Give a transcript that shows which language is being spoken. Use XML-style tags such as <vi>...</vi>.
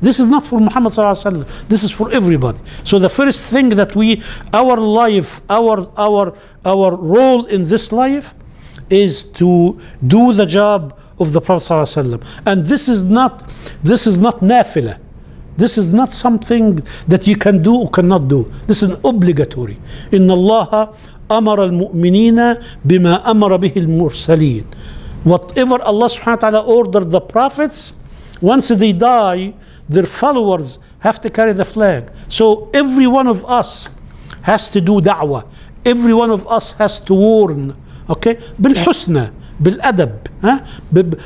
<en>This is not for Muhammad ﷺ. This is for everybody. So the first thing that our life, our role in this life is to do the job of the Prophet ﷺ. And this is not nafila. This is not something that you can do or cannot do. This is obligatory.</en> <ar>إن الله أمر المؤمنين بما أمر به المرسلين.</ar> <en>Whatever Allah subhanahu wa ta'ala ordered the prophets, once they die, their followers have to carry the flag. So every one of us has to do da'wah. Every one of us has to warn. Okay?</en> <ar>بالحسنى, بالأدب.</ar>